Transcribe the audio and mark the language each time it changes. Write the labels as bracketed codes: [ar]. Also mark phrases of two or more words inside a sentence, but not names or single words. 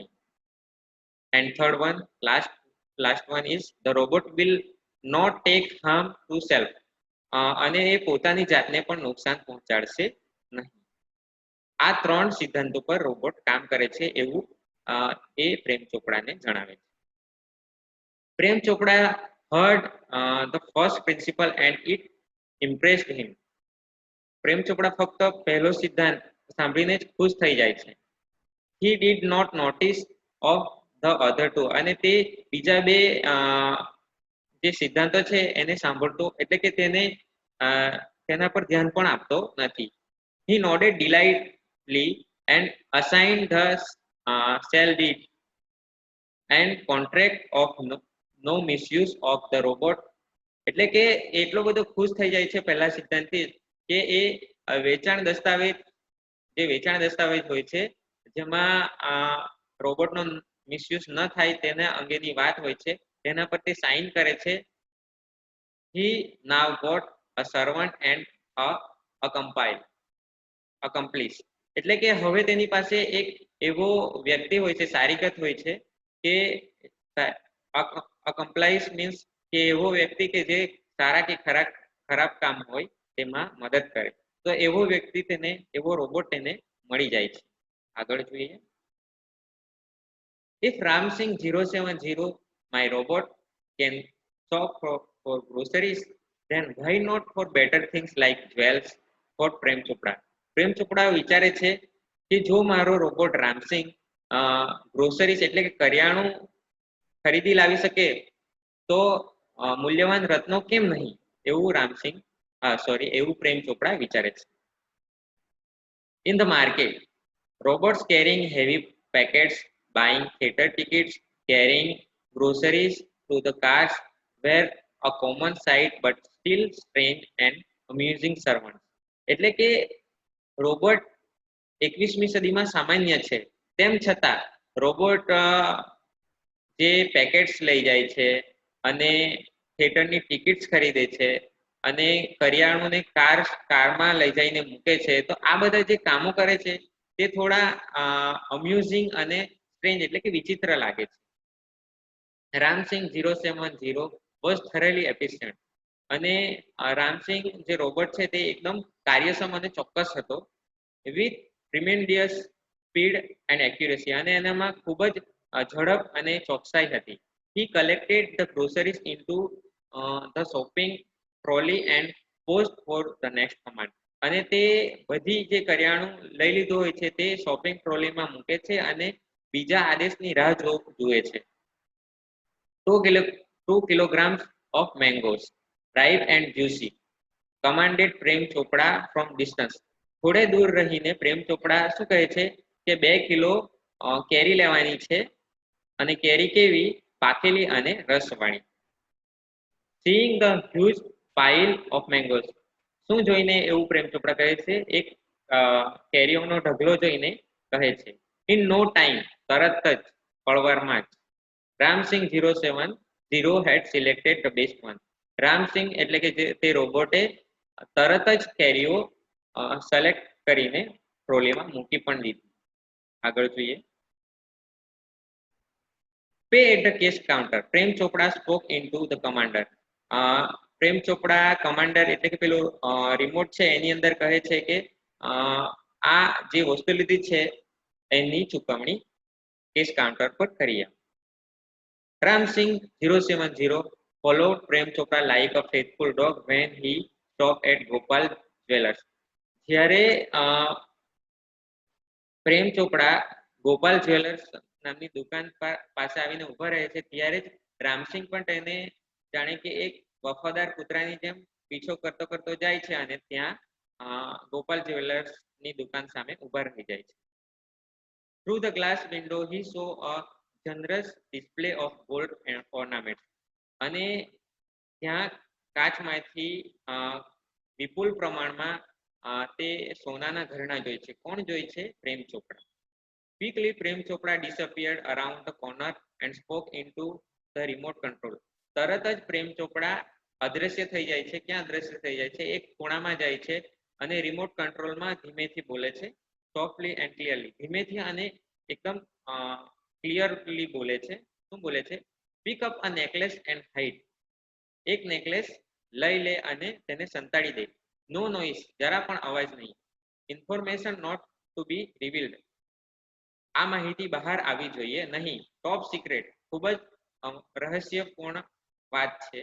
[en] And third one, last one is the robot will not take harm to self. [gu] અને એ પોતાની જાતને પણ નુકસાન પહોંચાડશે આ 3 સિદ્ધાંતો પર રોબોટ કામ કરે છે એવું એ પ્રેમ ચોપડાને જણાવે છે. [en] પ્રેમ ચોપડા heard the first principle and it impressed him. [gu] પ્રેમ ચોપડા ફક્ત પહેલો સિદ્ધાંત સાંભળીને જ ખુશ થઈ જાય છે. [en] He did not notice of the other two. [gu] અને તે બીજા બે જે સિદ્ધાંતો છે એને સાંભળતો એટલે કે તેને તેના પર ધ્યાન પણ આપતો નથી. [en] He nodded delightedly and assigned the shall deed and contract of no misuse of the robot. [gu] એટલે કે એટલો બધો ખુશ થઈ જાય છે પહેલા સિદ્ધાંતથી કે એ વેચાણ દસ્તાવેજ હોય છે જેમાં રોબોટનો મિસયુઝ ન થાય તેના અંગેની વાત હોય છે તેના પર તે સાઇન કરે છે. [en] He now got a servant and a accomplice. [gu] એટલે કે હવે તેની પાસે એક એવો વ્યક્તિ હોય છે, સારીગત હોય છે કે [en] accomplice means [gu] કે એવો વ્યક્તિ કે જે સારા કે ખરાબ કામ હોય તેમાં મદદ કરે. તો એવો વ્યક્તિ એવો રોબોટ તેને મળી જાય છે. આગળ જોઈએ. [en] If Ramsing 070 my robot can shop for groceries, then why not for better things like jewels? [gu] For પ્રેમ ચોપડા વિચારે છે કે જો મારો રોબોટ રામસિંગ ગ્રોસરીઝ એટલે કે કરિયાણું ખરીદી લાવી શકે તો મૂલ્યવાન રત્નો કેમ નહીં, એવું પ્રેમ ચોપડા વિચારે છે. [en] In the market, robots carrying heavy packets, buying theater tickets, carrying groceries to the cars were a common sight but still strange and amusing servants. [gu] એટલે કે રોબોટ 21મી સદીમાં સામાન્ય છે તેમ છતાં રોબોટ જે પેકેટ્સ લઈ જાય છે અને થિયેટરની ટિકિટ્સ ખરીદે છે અને કરિયાણુંને કારમાં લઈ જઈને મૂકે છે, તો આ બધા જે કામો કરે છે તે થોડા અમ્યુઝિંગ અને સ્ટ્રેન્જ એટલે કે વિચિત્ર લાગે છે. [en] રામસિંગ 070 વોઝ thoroughly efficient. [gu] અને રામસિંગ જે રોબોટ છે તે એકદમ કાર્યક્ષમ અને ચોક્કસ હતો. [en] With tremendous speed and accuracy. [gu] અને એનામાં ખૂબ જ ઝડપ અને ચોકસાઈ હતી. [en] He collected the groceries into the shopping trolley and paused for the next command. [gu] અને તે બધી જે કરિયાણું લઈ લીધું હોય છે તે [en] shopping trolleyમાં [gu] મૂકે છે અને બીજા આદેશની રાહ જુએ છે. [en] 2 kilograms of mangoes, ripe and juicy, commanded પ્રેમ ચોપડા from distance. [gu] થોડે દૂર રહીને પ્રેમ ચોપડા શું કહે છે કે 2 કિલો કેરી લેવાની છે અને કેરી કેવી, પાકેલી અને રસવાળી. [en] Seeing the huge pile of mangoes. [gu] શું જોઈને એવું પ્રેમ ચોપડા કહે છે, એક કેરીઓનો ઢગલો જોઈને કહે છે. [en] In no time, [gu] તરત જ, પળવારમાં જ. [en] Ramsing 070 had selected the best one. [gu] રામસિંગ એટલે કે તે રોબોટે તરત જ કેરીઓ સિલેક્ટ કરીને ટ્રોલીમાં મૂકી પણ દીધી. આગળ જોઈએ. [en] Pay at the cash counter. પ્રેમ ચોપડા spoke into the commander. [gu] પ્રેમ ચોપડા કમાન્ડર એટલે કે પેલું રિમોટ છે એની અંદર કહે છે કે આ જે વસ્તુ લીધી છે એની ચૂકવણી [en] cash counter [gu] પર કરીએ. [en] Ramsing 070 followed Prem Chopra like a faithful dog when he stopped at Gopal Jewellers. [gu] જ્યારે પ્રેમ ચોપડા ગોપાલ જ્વેલર્સ નામની દુકાન પાસે આવીને ઉભા રહે છે ત્યારે જ રામસિંગ પણ તેને જાણે કે એક વફાદાર કૂતરાની જેમ પીછો કરતો જાય છે અને ત્યાં ગોપાલ જ્વેલર્સની દુકાન સામે ઉભા રહી જાય છે. [en] Through the glass window he saw a generous display of gold and ornaments. [gu] અને ત્યાં કાચમાંથી વિપુલ પ્રમાણમાં તે સોનાના ઘરેણા જોઈ છે. કોણ જોઈ છે? [en] પ્રેમ ચોપડા. Quickly પ્રેમ ચોપડા disappeared around the corner and spoke into the remote control. [gu] તરત જ પ્રેમ ચોપડા અદ્રશ્ય થઈ જાય છે. ક્યાં અદ્રશ્ય થઈ જાય છે? એક ખૂણામાં જાય છે અને [en] remote controlમાં [gu] ધીમેથી બોલે છે. [en] Softly and clearly. [gu] ધીમેથી અને એકદમ ક્લિયરલી બોલે છે. શું બોલે છે? [en] Pick up a necklace and hide. [gu] એક નેકલેસ લઈ લે અને તેને સંતાડી દે. [en] No noise. [gu] જરા પણ અવાજ નહીં. [en] Information not to be revealed. [gu] આ માહિતી બહાર આવી જોઈએ નહીં. [en] Top secret, [gu] ખૂબ જ રહસ્યપૂર્ણ વાત છે.